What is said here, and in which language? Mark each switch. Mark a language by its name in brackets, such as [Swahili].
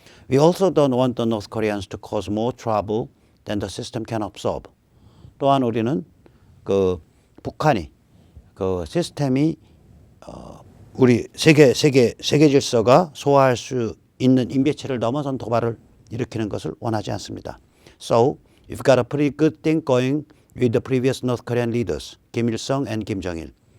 [English] We also don't want the North Koreans to cause more trouble than the system can absorb. [Korean] 또한 우리는 그 북한이 그 시스템이 우리 세계 질서가 소화할 수 있는 임계치를 넘어선 도발을 일으키는 것을 원하지 않습니다. [English] So, we've got a pretty good thing going with the previous North Korean leaders, Kim Il-sung and Kim Jong-il.